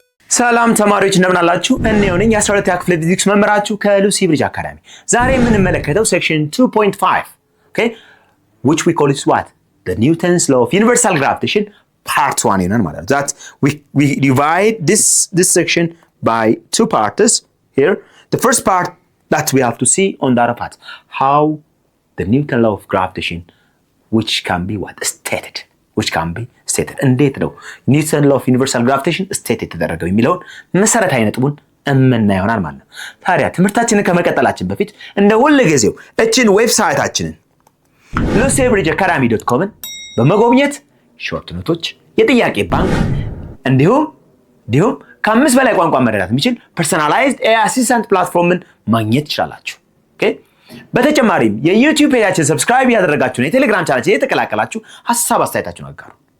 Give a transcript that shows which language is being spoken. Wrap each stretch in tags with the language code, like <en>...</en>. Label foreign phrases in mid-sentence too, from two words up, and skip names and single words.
<am>ሰላም ተማሪዎች እንደምን አላችሁ? እኔው ነኝ የ12ኛ ክፍል ፊዚክስ መምህራችሁ ከሉሲ ብሪጅ አካዳሚ። ዛሬ የምንመለከተው ሴክሽን 2.5</am> <en>okay which we call it what the Newton's law of universal gravitation part 1</en> <am>ይሆናል ማለት ነው።</am> <en>that we divide this section by two parts here. The first part that we have to see on the other part how the Newton law of gravitation which can be stated</en> <am>እንዴት ነው</am> <en>Newton law of universal gravitation state</en> <am>የተደረገው የሚለውን መሰረታዊ ነጥቡን እምናየው ይሆናል ማለት ነው። ታዲያ ትምህርታችንን ከመቀጠላችን በፊት እንደ ሁል ጊዜው እችን ዌብሳይታችንን lucybridgeacademy.com በመጎብኘት</am> <en>short notes፣</en> <am>የጥያቄ ባንክ እንዲሁም ከ5 በላይ ቋንቋ መረዳት የሚችል</am> <en>personalized AI assistant platform</en> <am>ማግኘት ትችላላችሁ። ኦኬ በተጨማሪም የዩቲዩብ ፔጃችን ሰብስክራይብ ያደረጋችሁና የቴሌግራም ቻናላችን የተቀላቀላችሁ ሐሳብ አስተያየታችሁን አጋሩ።</am>